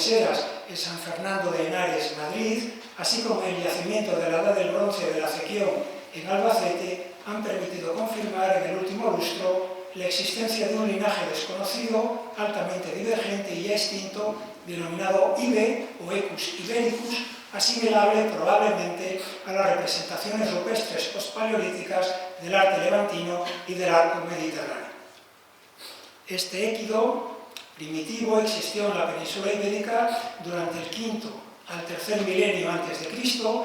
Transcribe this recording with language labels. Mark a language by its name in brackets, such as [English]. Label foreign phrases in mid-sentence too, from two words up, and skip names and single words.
[Spanish] Yeseras en San Fernando de Henares, Madrid, así como el yacimiento de la Edad del Bronce de la Cequión en Albacete, han permitido confirmar en el último lustro la existencia de un linaje desconocido, altamente divergente y ya extinto, denominado IB o Equus ibericus, asimilable probablemente a las representaciones rupestres postpaleolíticas del arte levantino y del arco mediterráneo. Este équido primitivo existió en la península ibérica durante el V al III milenio a.C.